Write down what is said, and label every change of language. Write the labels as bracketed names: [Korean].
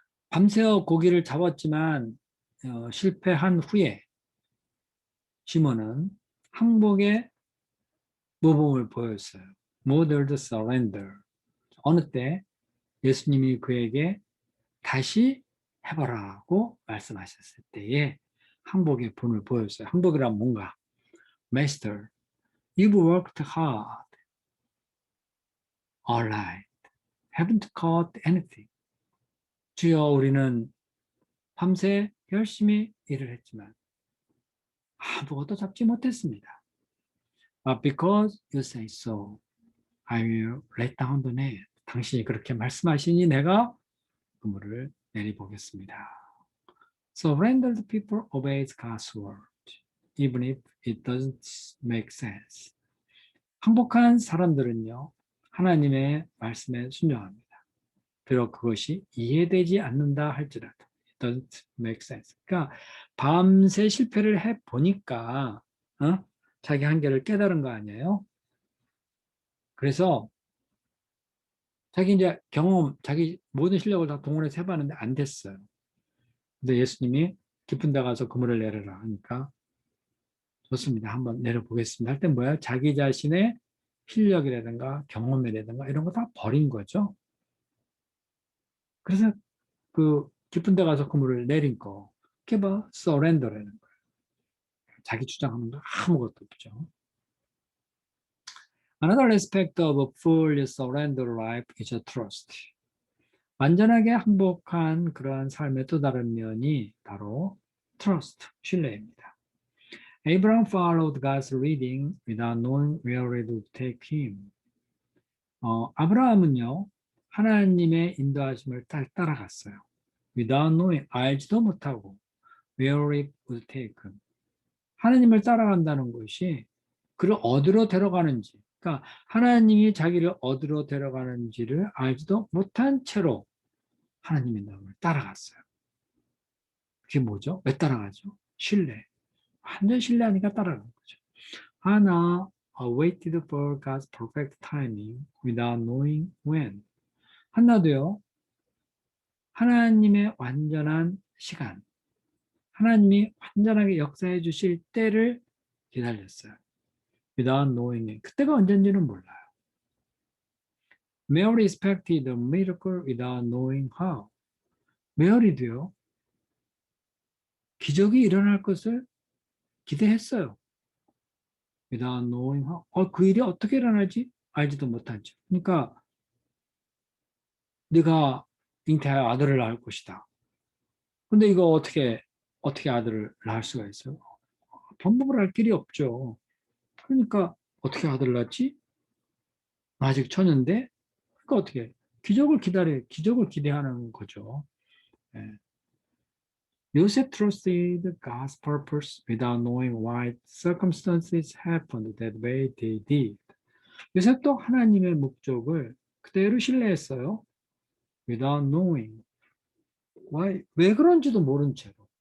[Korean] 밤새워 고기를 잡았지만 실패한 후에 시몬은 항복의 모범을 보였어요. [English] Muttered surrender. [Korean] 어느 때 예수님이 그에게 다시 해보라고 말씀하셨을 때에 항복의 본을 보였어요. 항복이란 뭔가? [English] Master, you've worked hard all night. Haven't caught anything. [Korean] 주여, 우리는 밤새 열심히 일을 했지만 아무것도 잡지 못했습니다. [English] But because you say so, I will let down the net. [Korean] 당신이 그렇게 말씀하시니 내가 그물을 내리보겠습니다. [English] Surrendered people obeys God's word, even if it doesn't make sense. [Korean] 항복한 사람들은요, 하나님의 말씀에 순종합니다. 비록 그것이 이해되지 않는다 할지라도 [English] it doesn't make sense. [Korean] 그러니까 밤새 실패를 해보니까 자기 한계를 깨달은 거 아니에요? 그래서 자기 이제 경험, 자기 모든 실력을 다 동원해서 해봤는데 안 됐어요. 근데 예수님이 깊은 데 가서 그물을 내려라 하니까 좋습니다. 한번 내려보겠습니다. 할 때 뭐야? 자기 자신의 실력이라든가 경험이라든가 이런 거 다 버린 거죠. 그래서 그 깊은 데 가서 그물을 내린 거. 그게 뭐 서렌더라는 거예요. 자기 주장하는 거 아무것도 없죠. [English] Another aspect of a fully surrendered life is a trust. [Korean] 완전하게 항복한 그러한 삶의 또 다른 면이 바로 trust, 신뢰입니다. [English] Abraham followed God's leading without knowing where it would take him. [Korean] 아브라함은요, 하나님의 인도하심을 따라갔어요. [English] Without knowing, [Korean] 알지도 못하고 [English] where it would take him. [Korean] 하나님을 따라간다는 것이 그를 어디로 데려가는지, 그러니까 하나님이 자기를 어디로 데려가는지를 알지도 못한 채로 하나님의 마음을 따라갔어요. 그게 뭐죠? 왜 따라가죠? 신뢰. 완전 신뢰하니까 따라간 거죠. [English] 하나 waited for God's perfect timing without knowing when. [Korean] 하나도요. 하나님의 완전한 시간, 하나님이 완전하게 역사해 주실 때를 기다렸어요. [English] without knowing it. [Korean] 그때가 언젠지는 몰라요. [English] Mary expected a miracle without knowing how. [Korean] 메리도요. 기적이 일어날 것을 기대했어요. [English] without knowing how. [Korean] 그 일이 어떻게 일어날지 알지도 못하죠. 그러니까 네가 잉태하여 아들을 낳을 것이다. 근데 이거 어떻게 아들을 낳을 수가 있어요? 방법을 알 길이 없죠. 그러니까 어떻게 아들을 낳지? 아직 처녀인데? 그러니까 어떻게 기적을 기대하는 거죠. 예. [English] Joseph trusted God's purpose without knowing why circumstances happened that way they did. [Korean] 요셉도 하나님의 목적을 그대로 신뢰했어요. [English] without knowing. Why? [Korean] 왜 그런지도 모른 채로.